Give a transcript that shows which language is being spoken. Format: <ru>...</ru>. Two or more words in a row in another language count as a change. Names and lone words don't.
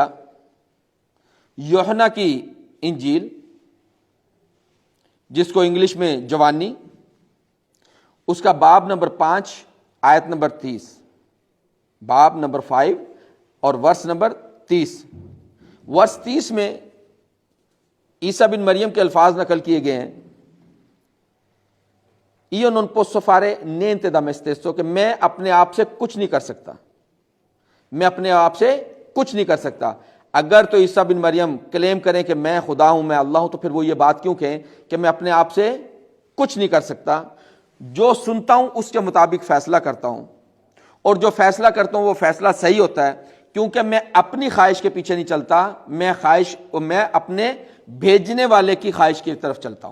<ur>یوحنا کی انجیل، جس کو انگلش میں جوانی، اس کا باب نمبر 5 آیت نمبر 30، باب نمبر 5 اور ورس نمبر 30۔ ورس 30 میں عیسیٰ بن مریم کے الفاظ نقل کیے گئے ہیں،</ur> <it>io non posso fare niente da me stesso،</it> <ur>کہ میں اپنے آپ سے کچھ نہیں کر سکتا، میں اپنے آپ سے کچھ نہیں کر سکتا۔ اگر تو عیسیٰ بن مریم کلیم کریں کہ میں خدا ہوں، میں اللہ ہوں، تو پھر وہ یہ بات کیوں کہیں کہ میں اپنے آپ سے کچھ نہیں کر سکتا؟ جو سنتا ہوں اس کے مطابق فیصلہ کرتا ہوں، اور جو فیصلہ کرتا ہوں وہ فیصلہ صحیح ہوتا ہے، کیونکہ میں اپنی خواہش کے پیچھے نہیں چلتا، میں اپنے بھیجنے والے کی خواہش کی طرف چلتا ہوں۔</ur>